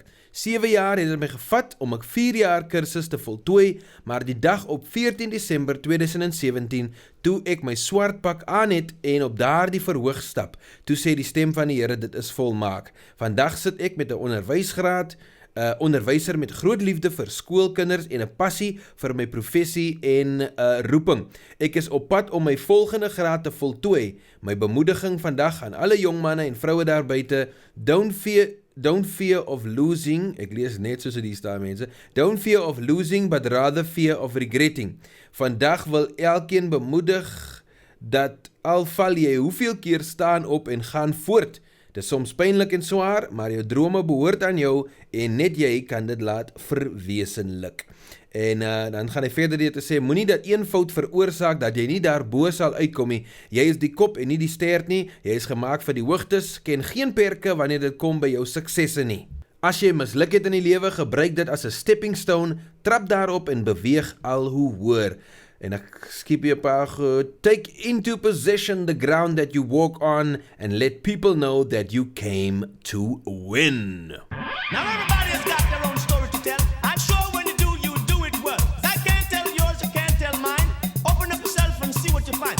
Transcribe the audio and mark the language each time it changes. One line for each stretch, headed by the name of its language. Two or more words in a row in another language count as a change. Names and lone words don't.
Afrikaans: 7 jaar het dit my gevat om 'n 4 jaar kursus te voltooi, maar die dag op 14 Desember 2017, toe ek my swart pak aan het en op daardie verhoog stap, toe sê die stem van die Here, dit is volmaak. Vandag sit ek met 'n onderwysgraad, onderwyser met groot liefde vir skoolkinders en 'n passie vir my professie en roeping. Ek is op pad om my volgende graad te voltooi. My bemoediging vandag aan alle jong manne en vroue daar buite,
English: Don't fear of losing,
Afrikaans: ek lees net soos die staan mense,
English: don't fear of losing, but rather fear of regretting.
Afrikaans: Vandag wil elkeen bemoedig dat al val jy hoeveel keer staan op en gaan voort. Dit is soms pynlik en swaar, maar jou drome behoort aan jou en net jy kan dit laat verwesenlik. En dan gaan hy verder deur te sê, moenie dat een fout veroorsaak dat jy nie daarbo sal uitkom nie. Jy is die kop en nie die stert nie. Jy is gemaak vir die hoogtes, ken geen perke wanneer dit kom by jou suksesse nie. As jy misluk het in die lewe, gebruik dit as 'n
English: stepping stone,
Afrikaans: trap daarop en beweeg al hoe hoër. En ek skiep hier 'n paar goed.
English: Take into possession the ground that you walk on and let people know that you came to win. Now everybody has got their own story to tell. I'm sure when you do it well. I can't tell yours, you can't tell mine. Open up yourself and see what you find.